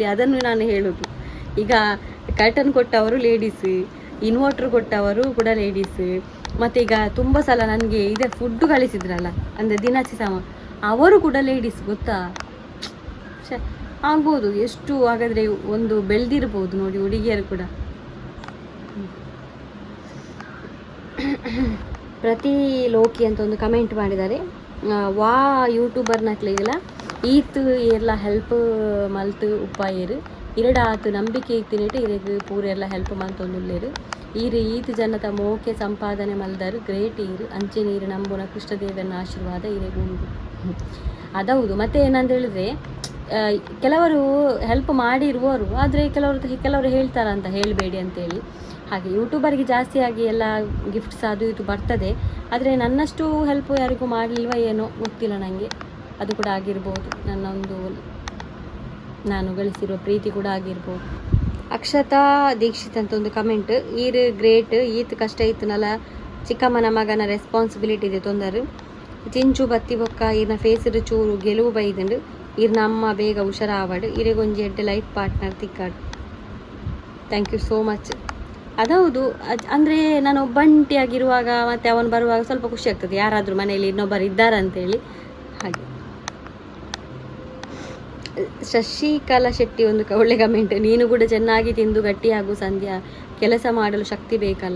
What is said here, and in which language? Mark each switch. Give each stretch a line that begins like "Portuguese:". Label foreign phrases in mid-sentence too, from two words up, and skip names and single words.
Kannada: ಅದನ್ನು ನಾನು ಹೇಳೋದು, ಈಗ ಕರ್ಟನ್ ಕೊಟ್ಟವರು ಲೇಡೀಸ್, ಇನ್ವರ್ಟರ್ ಕೊಟ್ಟವರು ಕೂಡ ಲೇಡೀಸ್, ಮತ್ತು ಈಗ ತುಂಬ ಸಲ ನನಗೆ ಇದೆ ಫುಡ್ಡು ಕಳಿಸಿದ್ರಲ್ಲ ಅಂದರೆ ದಿನಸಿ ಸಾಮಾನು, ಅವರು ಕೂಡ ಲೇಡೀಸ್ ಗೊತ್ತಾ. ಆಗ್ಬೋದು ಎಷ್ಟು ಹಾಗಾದರೆ ಒಂದು ಬೆಳೆದಿರ್ಬೋದು ನೋಡಿ ಹುಡುಗಿಯರು ಕೂಡ. ಪ್ರತಿ ಲೋಕಿ ಅಂತ ಒಂದು ಕಮೆಂಟ್ ಮಾಡಿದ್ದಾರೆ,
Tulu: ವಾ ಯೂಟ್ಯೂಬರ್ ನಕ್ಲಿಲ್ಲ ಈತ್ ಎಲ್ಲ ಹೆಲ್ಪ್ ಮಲ್ತು ಉಪಾಯರು ಇರಡಾತು ನಂಬಿಕೆ ಇತ್ತಿನಿಟ್ಟು ಇರೆಗ್ ಪೂರ ಎಲ್ಲ ಹೆಲ್ಪ್ ಮಂತೊಂದುಲ್ಲೇರು ಈತ್ ಜನತ ಮೋಕೆ ಸಂಪಾದನೆ ಮಲ್ದರು ಗ್ರೇಟ್ ಅಂಚೆ ನೀರು ನಂಬುನ ಕೃಷ್ಣದೇವನ ಆಶೀರ್ವಾದ ಇರೆಗುಂಡು.
Kannada: ಅದೌದು. ಮತ್ತು ಏನಂತ ಹೇಳಿದ್ರೆ, ಕೆಲವರು ಹೆಲ್ಪ್ ಮಾಡಿರುವವರು, ಆದರೆ ಕೆಲವರು ಹೇಳ್ತಾರಂತ ಹೇಳಬೇಡಿ ಅಂತೇಳಿ. ಹಾಗೆ ಯೂಟ್ಯೂಬರ್ಗೆ ಜಾಸ್ತಿಯಾಗಿ ಎಲ್ಲ ಗಿಫ್ಟ್ಸ್ ಅದು ಇದು ಬರ್ತದೆ, ಆದರೆ ನನ್ನಷ್ಟು ಹೆಲ್ಪ್ ಯಾರಿಗೂ ಮಾಡಲಿಲ್ವ ಏನೋ ಗೊತ್ತಿಲ್ಲ ನನಗೆ. ಅದು ಕೂಡ ಆಗಿರ್ಬೋದು, ನಾನು ಗಳಿಸಿರುವ ಪ್ರೀತಿ ಕೂಡ ಆಗಿರ್ಬೋದು.
Tulu: ಅಕ್ಷತಾ ದೀಕ್ಷಿತ್ ಅಂತ ಒಂದು ಕಮೆಂಟ್, ಈರು ಗ್ರೇಟ್ ಈತ್ ಕಷ್ಟ ಇತ್ತನಲ್ಲ ಚಿಕ್ಕಮ್ಮನ ಮಗನ ರೆಸ್ಪಾನ್ಸಿಬಿಲಿಟಿ ಇದೆ ತೊಂದರೆ ಚಿಂಚು ಬತ್ತಿ ಬೊಕ್ಕ ಈರ್ನ ಫೇಸರು ಚೂರು ಗೆಲುವು ಬೈದಂಡು ಈರ್ನ ಅಮ್ಮ ಬೇಗ ಹುಷಾರಾವಾಡು ಇರೆಗೊಂಜಿ ಎಡ್ಡೆ
English: life partner
Tulu: ತಿಕ್ಕಾಡು.
English: thank you so much.
Kannada: ಅದೌದು, ಅಂದರೆ ನಾನು ಒಬ್ಬಂಟಿಯಾಗಿರುವಾಗ ಮತ್ತು ಅವನು ಬರುವಾಗ ಸ್ವಲ್ಪ ಖುಷಿ ಆಗ್ತದೆ, ಯಾರಾದರೂ ಮನೆಯಲ್ಲಿ ಇನ್ನೊಬ್ಬರು ಇದ್ದಾರಂತೇಳಿ. ಹಾಗೆ ಶಶಿಕಲಾ ಶೆಟ್ಟಿ ಒಂದು ಒಳ್ಳೆ ಕಮೆಂಟ್, ನೀನು ಕೂಡ ಚೆನ್ನಾಗಿ ತಿಂದು ಗಟ್ಟಿಯಾಗು ಸಂಧ್ಯಾ, ಕೆಲಸ ಮಾಡಲು ಶಕ್ತಿ ಬೇಕಲ್ಲ.